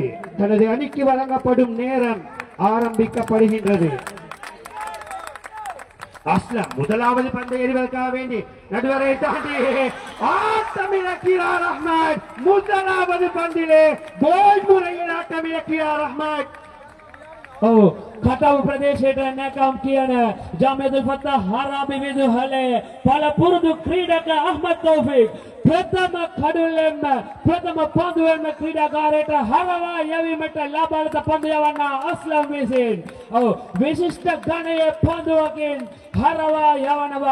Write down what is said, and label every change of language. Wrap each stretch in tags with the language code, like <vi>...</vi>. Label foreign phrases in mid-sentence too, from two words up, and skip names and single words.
<ta>தனது அணிக்கு வழங்கப்படும் நேரம் ஆரம்பிக்கப்படுகின்றது. அஸ்லம் முதலாவது பந்தை எறிவதற்காக வேண்டி நடுவரை தாண்டி ஆட்டமிழக்கிறார் அஹ்மத். முதலாவது பந்திலே கோல் முறையில் ஆட்டமிழக்கிறார் அஹ்மத்.</ta> <si>කටව ප්‍රදේශයට නැකම් කියන ජාමියතුල් ෆත්තාහ් හරාබි විදුහලේ පළපුරුදු ක්‍රීඩක අහ්මද් තෞෆීක් ප්‍රථම කඩුල්ලෙන්ම ප්‍රථම පන්දුවෙන්ම ක්‍රීඩාකාරයට හරවා යැවීමට ලබා ලද පන්දු යවන්න අස්ලම් විසින් විශිෂ්ට ගණයේ පන්දුවකින් හරවා යවනවා.</si>